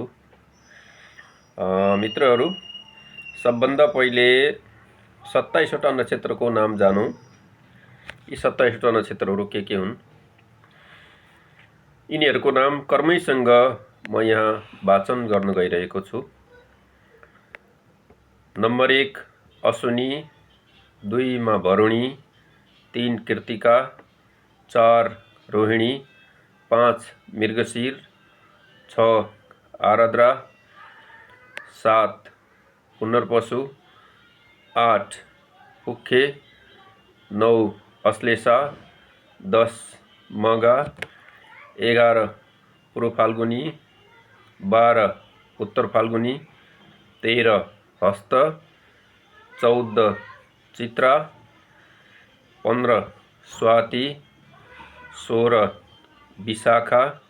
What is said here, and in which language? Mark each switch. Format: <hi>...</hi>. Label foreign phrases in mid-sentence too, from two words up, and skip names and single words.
<ne>मित्रहरू, सबभन्दा पहिले 27 वटा नक्षत्रको नाम जानौँ। यी 27 वटा नक्षत्रहरू के हुन्? यिनीहरूको नाम कर्मैसँग म यहाँ वाचन गर्न गइरहेको छु। नम्बर 1 अश्विनी, 2 मा भरुणी, 3 कृत्तिका, 4 रोहिणी, 5 मृगशीर, 6 आरद्रा, 7 पुनर्वसु, 8 पुख्ये, 9 अश्लेषा, 10 मघा, 11 पूर्व फाल्गुनी, 12 उत्तर फाल्गुनी, 13 हस्त, 14 चित्रा, 15 स्वाति, 16 विशाखा,</ne>